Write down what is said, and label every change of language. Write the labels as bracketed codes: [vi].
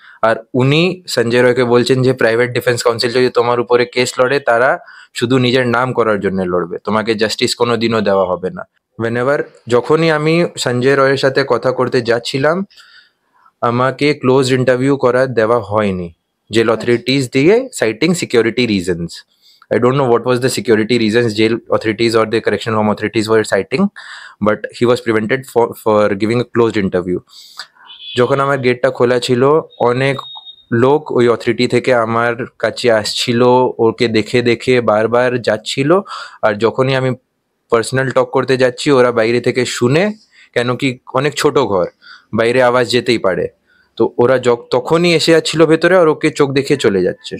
[bn] আর উনি সঞ্জয় রায়কে বলছেন যে প্রাইভেট ডিফেন্স কাউন্সিল যদি তোমার উপরে কেস লড়ে তারা শুধু নিজের নাম করার জন্য লড়বে, তোমাকে জাস্টিস কোনোদিনও দেওয়া হবে না। [en] whenever [bn] যখনই আমি সঞ্জয় রায়ের সাথে কথা করতে যাচ্ছিলাম আমাকে ক্লোজ ইন্টারভিউ করা দেওয়া হয়নি জেল অথরিটিস দিয়ে, [en] Citing security reasons. I don't know what was the security reasons jail authorities or the correctional home authorities were citing, but he was prevented for giving a closed interview. [bn] যখন আমার গেটটা খোলা ছিল অনেক লোক ওই authority থেকে আমার কাছে আসছিল, ওকে দেখে দেখে বারবার যাচ্ছিল। আর যখনই আমি পার্সোনাল টক করতে যাচ্ছি ওরা বাইরে থেকে শুনে, কেন কি অনেক ছোট ঘর, বাইরে আওয়াজ যেতেই পারে, তো ওরা তখনই এসে যাচ্ছিল ভেতরে আর ওকে চোখ দেখে চলে যাচ্ছে।